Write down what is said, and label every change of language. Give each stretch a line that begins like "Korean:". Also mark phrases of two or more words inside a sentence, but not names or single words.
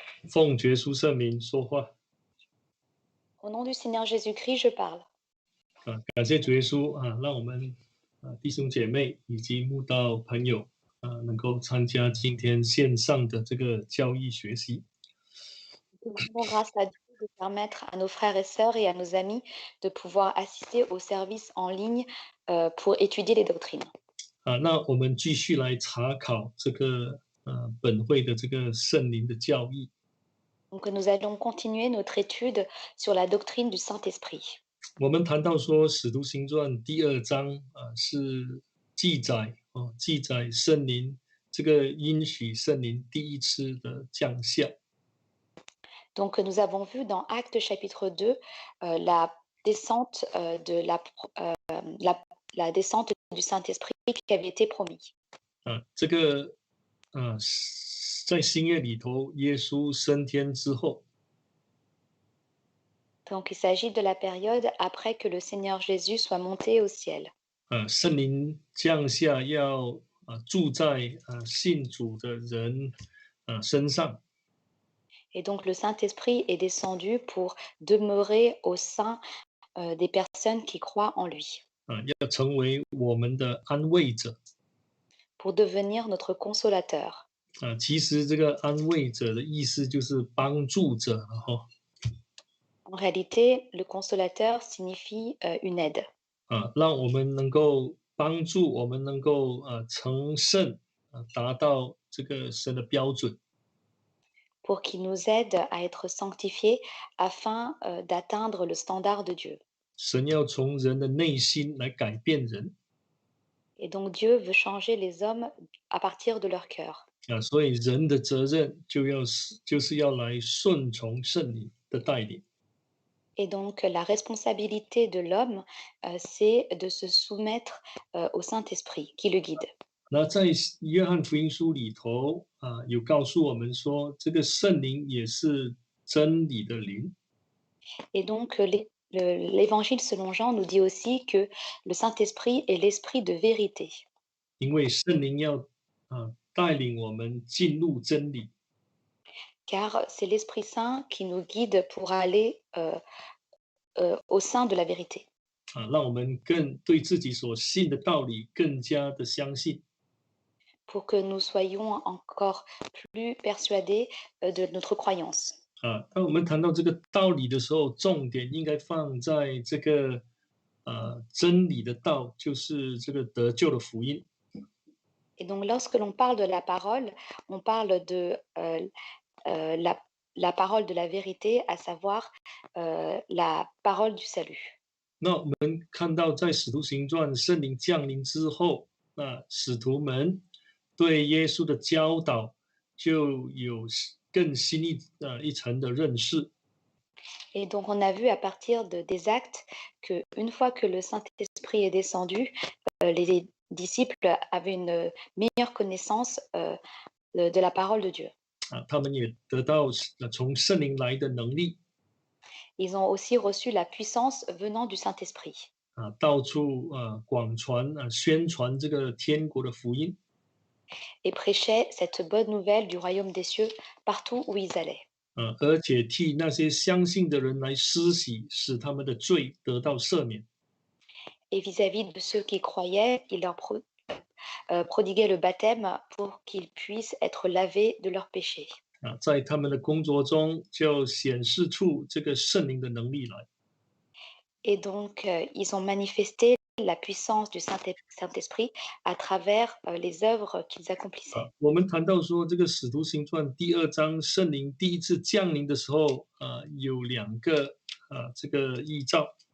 Chinese: 奉耶稣圣名说话
French: Au nom du Seigneur Jésus-Christ, je parle.
Chinese: 感谢主耶稣让我们弟兄姐妹以及慕道朋友能够参加今天线上的这个教义学习。
French: Nous rendons grâce à Dieu de permettre à nos frères et sœurs et à nos amis de pouvoir assister au service en ligne pour étudier les doctrines.
Chinese: 那我们继续来查考这个本会的这个圣灵的教义。
French: Donc nous allons continuer notre étude sur la doctrine du Saint-Esprit.
Chinese: 我们谈到说，《使徒行传》第2章是记载圣灵这个应许圣灵第一次的降下。
French: Donc nous avons vu dans Actes chapitre 2 la descente la descente du Saint-Esprit qui avait été promis.
Chinese: 这个在新约里头，耶稣升天之后。
French: Donc il s'agit de la période après que le Seigneur Jésus soit monté au ciel.
Chinese: 圣灵降下要住在信主的人身上。
French: Et donc le Saint-Esprit est descendu pour demeurer au sein des personnes qui croient en lui.
Chinese: 要成为我们的安慰者。
French: Pour devenir notre consolateur.
Chinese: 其实这个安慰者的意思就是帮助者
French: En réalité, le consolateur signifie une aide.
Chinese: 让我们能够帮助我们能够成圣达到这个神的标准。
French: Pour qu'il nous aide à être sanctifiés afin d'atteindre le standard de Dieu.
Chinese: 神要从人的内心来改变人。
French: Et donc Dieu veut changer les hommes à partir de leur cœur.
Chinese: 所以人的责任就是要来顺从圣灵的带领。
French: Et donc la responsabilité de l'homme, c'est de se soumettre au Saint-Esprit qui le guide.
Chinese: 那在约翰福音书里头有告诉我们说，这个圣灵也是真理的灵。
French: Et donc l'évangile selon Jean nous dit aussi que le Saint-Esprit est l'esprit de vérité.
Chinese: 因为圣灵要带领我们进入真理。
French: Car c'est l'Esprit Saint qui nous guide pour aller au sein de la vérité.
Chinese: 让我们更对自己所信的道理更加的相信。
French: Pour que nous soyons encore plus persuadés de notre croyance.
Chinese: 当我们谈到这个道理的时候，重点应该放在这个真理的道，就是这个得救的福音。
French: Et donc lorsque l'on parle de la parole, on parle de la parole de la vérité, à savoir la parole du salut.
Chinese: 那我们看到在使徒行传圣灵降临之后，使徒们对耶稣的教导就有更新一层的认识。
French: Et donc on a vu à partir des actes qu'une fois que le Saint-Esprit est descendu, les disciples avaient une meilleure connaissance de la parole de Dieu.
Chinese: 他们也得到从圣灵来的能力。
French: Ils ont aussi reçu la puissance venant du Saint-Esprit.
Chinese: 到处广传宣传这个天国的福音。
French: Et prêchaient cette bonne nouvelle du royaume des cieux partout où ils allaient.
Chinese: 而且替那些相信的人来施洗，使他们的罪得到赦免。
French: Et vis-à-vis de ceux qui croyaient, il leur prodiguait le baptême pour qu'ils puissent être lavés de leurs péchés.
Chinese: 在他们的工作中就显示出这个圣灵的能力来。
French: Et donc, ils ont manifesté la puissance du Saint-Esprit à travers les œuvres qu'ils accomplissaient.
Chinese: 我们谈到说，这个使徒行传第2章圣灵第一次降临的时候，有2个这个异兆。